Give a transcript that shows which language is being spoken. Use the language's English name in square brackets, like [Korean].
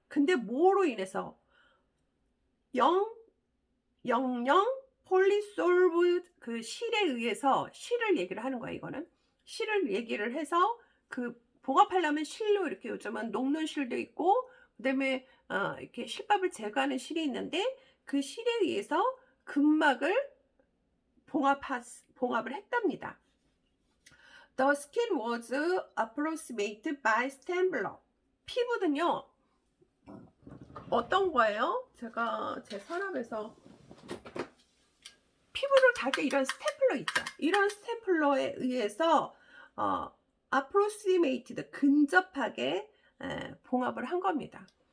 [Korean] 근데 뭐로 인해서? 000 폴리솔브 그 실에 의해서 실을 얘기를 하는 거야 이거는. 실을 얘기를 해서 그 봉합하려면 실로 이렇게 요즘은 녹는 실도 있고 그다음에 이렇게 실밥을 제거하는 실이 있는데 그 실에 의해서 근막을 봉합을 했답니다. [English] The skin was approximated by Stambler. [Korean] 피부는요 어떤 거예요? 제가 제 서랍에서 피부를 달 때 이런 스테플러 있죠. 이런 스테플러에 의해서 approximated 근접하게 봉합을 한 겁니다.